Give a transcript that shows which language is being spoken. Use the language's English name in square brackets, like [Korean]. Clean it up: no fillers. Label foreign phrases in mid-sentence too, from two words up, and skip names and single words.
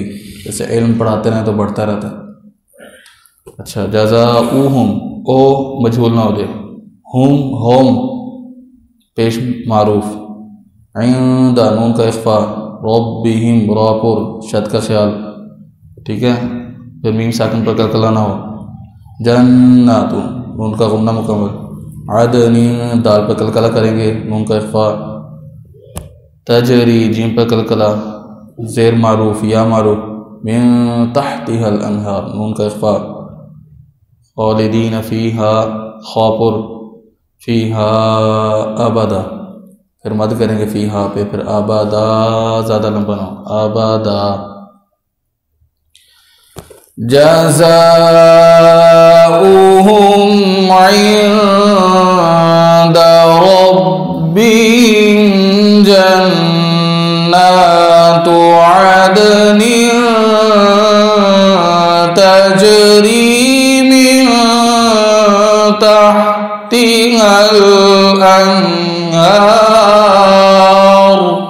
[Urdu] جیسے علم پڑھاتے رہیں تو بڑھتا رہتا ہے۔ اچھا، جزاؤہم او مجہول نہ ہو جائے، ہم ہوم پیش معروف، عند نون کا اخفا، ربہم را پر شد کا خیال، ٹھیک ہے، پھر میم ساکن پر قلقلہ نہ ہو، جنات نون کا غنہ مکمل، عدن دال پر قلقلہ کریں گے، نون کا اخفا, تجری جیم پر قلقلہ، زیر معروف یا معروف, [Arabic] من تحتها الأنهار [Urdu] نون کا اخفا, [Arabic] خالدين فيها [Urdu] خا پر [Arabic] فيها أبدا, [Urdu] پھر مد کریں گے فیہا پہ، پھر ابدا زیادہ لمبا نہ ہو, [Arabic] أبدا. جزاؤهم عند ربهم جنات عدن تجري من تحتها الأنهار.